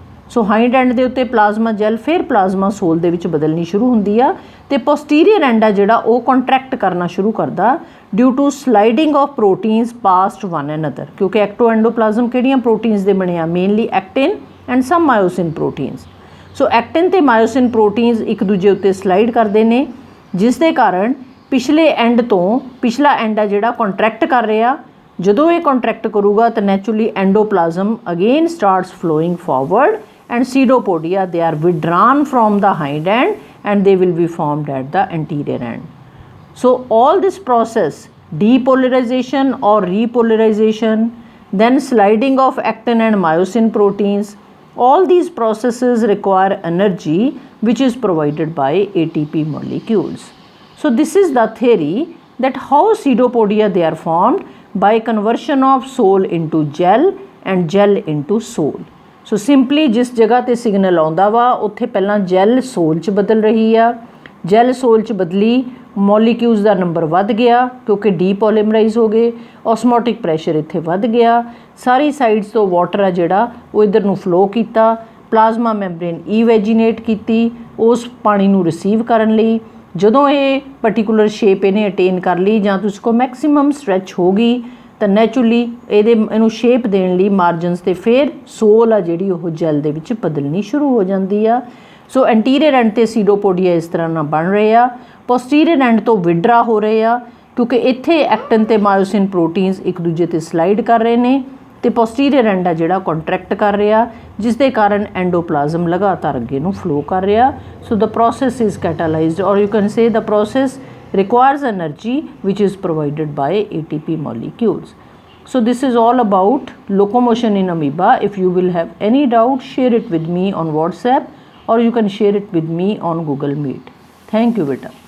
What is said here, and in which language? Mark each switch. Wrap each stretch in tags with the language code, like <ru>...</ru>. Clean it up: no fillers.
<pa>ਸੋ ਹਾਈਂਡ and ਦੇ ਉੱਤੇ plasma gel ਫਿਰ ਪਲਾਜ਼ਮਾ ਸੋਲ ਦੇ ਵਿੱਚ ਬਦਲਣੀ ਸ਼ੁਰੂ ਹੁੰਦੀ ਆ ਤੇ ਪੋਸਟੀਰੀਅਰ ਐਂਡ ਆ ਜਿਹੜਾ ਉਹ ਕੰਟਰੈਕਟ ਕਰਨਾ ਸ਼ੁਰੂ ਕਰਦਾ</pa> <en>Due to sliding of proteins past one another.</en> <pa>ਕਿਉਂਕਿ ਐਕਟੋਐਂਡੋਪਲਾਜ਼ਮ ਕਿਹੜੀਆਂ ਪ੍ਰੋਟੀਨਸ ਦੇ ਬਣੇ ਆ?</pa> <en>Mainly actin and some myosin proteins.</en> <pa>ਸੋ ਐਕਟਿਨ ਤੇ ਮਾਇਓਸਿਨ ਪ੍ਰੋਟੀਨਸ ਇੱਕ ਦੂਜੇ ਉੱਤੇ ਸਲਾਈਡ ਕਰਦੇ ਨੇ, ਜਿਸ ਦੇ ਕਾਰਨ ਪਿਛਲੇ ਐਂਡ ਤੋਂ ਪਿਛਲਾ ਐਂਡ ਆ ਜਿਹੜਾ ਕੰਟਰੈਕਟ ਕਰ ਰਿਹਾ। ਜਦੋਂ ਇਹ ਕੰਟਰੈਕਟ ਕਰੂਗਾ ਤਾਂ</pa> <en>Naturally endoplasm again starts flowing forward and pseudopodia, they are withdrawn from the hind end and they will be formed at the anterior end. So all this process, depolarization or repolarization, then sliding of actin and myosin proteins, all these processes require energy which is provided by ATP molecules. So this is the theory that how pseudopodia they are formed by conversion of soul into gel and gel into soul.</en> <pa>So simply ਜਿਸ ਜਗ੍ਹਾ 'ਤੇ signal ਆਉਂਦਾ ਵਾ ਉੱਥੇ ਪਹਿਲਾਂ gel ਸੋਲ 'ਚ ਬਦਲ ਰਹੀ ਆ। ਜੈਲ ਸੋਲ 'ਚ ਬਦਲੀ, ਮੋਲੀਕਿਊਲਸ ਦਾ ਨੰਬਰ ਵੱਧ ਗਿਆ ਕਿਉਂਕਿ ਡੀਪੋਲੀਮਰਾਈਜ਼ ਹੋ ਗਏ, ਓਸਮੋਟਿਕ ਪ੍ਰੈਸ਼ਰ ਇੱਥੇ ਵੱਧ ਗਿਆ, ਸਾਰੀ ਸਾਈਡਸ ਤੋਂ ਵਾਟਰ ਆ ਜਿਹੜਾ ਉਹ ਇੱਧਰ ਨੂੰ ਫਲੋ ਕੀਤਾ, ਪਲਾਜ਼ਮਾ ਮੈਂਬਰੇਨ ਇਵੈਜੀਨੇਟ ਕੀਤੀ ਉਸ ਪਾਣੀ ਨੂੰ ਰਿਸੀਵ ਕਰਨ ਲਈ। ਜਦੋਂ ਇਹ ਪਰਟੀਕੂਲਰ ਸ਼ੇਪ ਇਹਨੇ ਅਟੇਨ ਕਰ ਲਈ ਜਾਂ ਤੁਸੀਂ ਕੋ ਮੈਕਸੀਮਮ ਸਟਰੈਚ ਹੋ ਗਈ ਤਾਂ ਨੈਚੁਰਲੀ ਇਹਨੂੰ ਸ਼ੇਪ ਦੇਣ ਲਈ ਮਾਰਜਨਸ 'ਤੇ ਫਿਰ ਸੋਲ ਆ ਜਿਹੜੀ ਉਹ ਜੈਲ ਦੇ ਵਿੱਚ ਬਦਲਣੀ ਸ਼ੁਰੂ ਹੋ ਜਾਂਦੀ ਆ। ਸੋ ਐਂਟੀਰੀਅਰ ਐਂਡ 'ਤੇ ਸੀਡੋਪੋਡੀਆ ਇਸ ਤਰ੍ਹਾਂ ਨਾਲ ਬਣ ਰਹੇ ਆ, ਪੋਸਟੀਰੀਅਰ ਐਂਡ ਤੋਂ ਵਿਡਰਾ ਹੋ ਰਹੇ ਆ ਕਿਉਂਕਿ ਇੱਥੇ ਐਕਟਨ ਤੇ ਮਾਇਓਸਿਨ ਪ੍ਰੋਟੀਨਸ ਇੱਕ ਦੂਜੇ 'ਤੇ ਸਲਾਈਡ ਕਰ ਰਹੇ ਨੇ ਤੇ ਪੋਸਟੀਰੀਅਰ ਐਂਡ ਆ ਜਿਹੜਾ ਕੰਟਰੈਕਟ ਕਰ ਰਿਹਾ, ਜਿਸ ਦੇ ਕਾਰਨ ਐਂਡੋਪਲਾਜ਼ਮ ਲਗਾਤਾਰ ਅੱਗੇ ਨੂੰ ਫਲੋ ਕਰ ਰਿਹਾ।</pa> <en>So the process is catalysed or you can say the process requires energy which is provided by ATP molecules. So this is all about locomotion in amoeba. If you will have any doubt, share it with me on WhatsApp or you can share it with me on Google Meet. Thank you beta.</en>